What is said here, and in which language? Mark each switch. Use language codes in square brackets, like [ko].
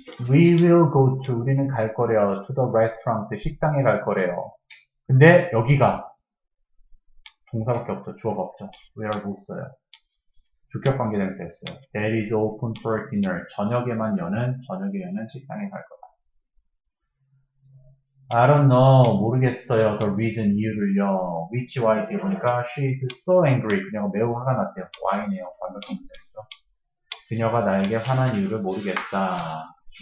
[en] We will go to. [ko] 우리는 갈 거래요. [en] To the restaurant. [ko] 식당에 갈 거래요. 근데 여기가 동사밖에 없죠. 주어가 없죠. where 못 써요. 주격 관계대명사였어요. [en] That is open for dinner. [ko] 저녁에 여는 식당에 갈 거다. [en] I don't know. [ko] 모르겠어요. [en] The reason, [ko] 이유를요. [en] which, why [ko] 뒤에 보니까 [en] she is so angry. [ko] 그녀가 매우 화가 났대요. why네요. 완벽한 문장이죠. 그녀가 나에게 화난 이유를 모르겠다.